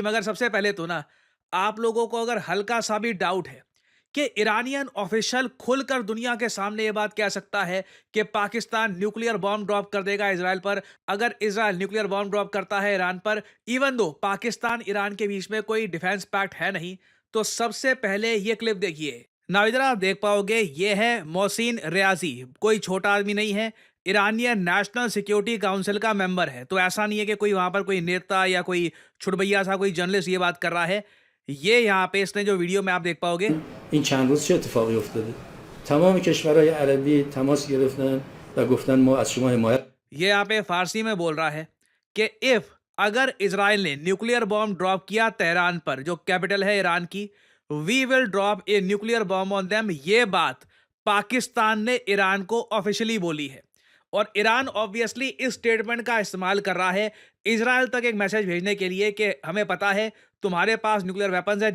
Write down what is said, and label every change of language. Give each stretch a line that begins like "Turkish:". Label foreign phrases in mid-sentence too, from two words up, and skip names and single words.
Hindi: मगर सबसे पहले तो ना, आप लोगों को अगर हल्का सा भी डाउट है कि
English: Iranian official
Hindi: खुलकर दुनिया के सामने ये बात कह सकता है कि पाकिस्तान
English: nuclear bomb drop
Hindi: कर देगा इजराइल पर, अगर इजराइल
English: nuclear bomb drop
Hindi: करता है ईरान पर,
English: even though
Hindi: पाकिस्तान ईरान के बीच में कोई
English: defence pact
Hindi: है नहीं, तो सबसे पहले ये क्लिप देखिए। ना इधर आप देख पाओगे, ये है मोहसिन रियाजी, कोई छोटा आदमी नहीं है, ईरानियन नेशनल सिक्योरिटी काउंसिल का मेंबर है। तो ऐसा नहीं है कि कोई वहां पर कोई नेता या कोई छुटभैया सा कोई जर्नलिस्ट ये बात कर रहा है। ये यहाँ पे इसने जो वीडियो में आप देख पाओगे,
Persian: این چند روز چه اتفاقی افتاده؟ تمام کشورهای عربی تماس گرفتن و گفتن ما از شما حمایت.
Hindi: ये यहाँ पे फारसी में बोल रहा है कि इफ अगर इजराइल ने
English: nuclear bomb drop
Hindi: किया तेहरान पर, जो कैपिटल है ईरान की,
English: we will drop a nuclear bomb on them.
Hindi: ये बात पाकिस्तान ने ईरान को ऑफिशियली बोली है और ईरान ऑब्वियसली इस स्टेटमेंट का इस्तेमाल कर रहा है इजराइल तक एक मैसेज भेजने के लिए कि हमें पता है तुम्हारे पास
English: nuclear weapons
Hindi: है।